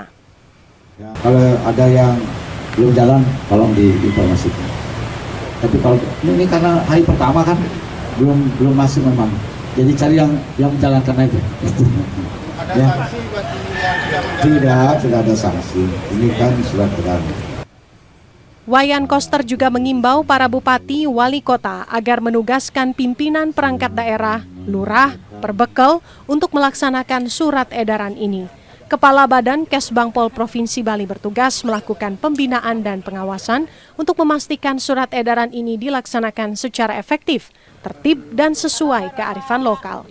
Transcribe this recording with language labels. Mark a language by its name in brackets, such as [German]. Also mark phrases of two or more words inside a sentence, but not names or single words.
[Indonesian] Kalau ada yang belum jalan, tolong diinformasikan. Tapi kalau ini karena hari pertama kan belum masuk memang. Jadi cari yang menjalankan aja. Ada sanksi bagi yang tidak ada sanksi. Ini kan surat edaran. Wayan Koster juga mengimbau para bupati, wali kota agar menugaskan pimpinan perangkat daerah, lurah, perbekel untuk melaksanakan surat edaran ini. Kepala Badan Kesbangpol Provinsi Bali bertugas melakukan pembinaan dan pengawasan untuk memastikan surat edaran ini dilaksanakan secara efektif, tertib dan sesuai kearifan lokal.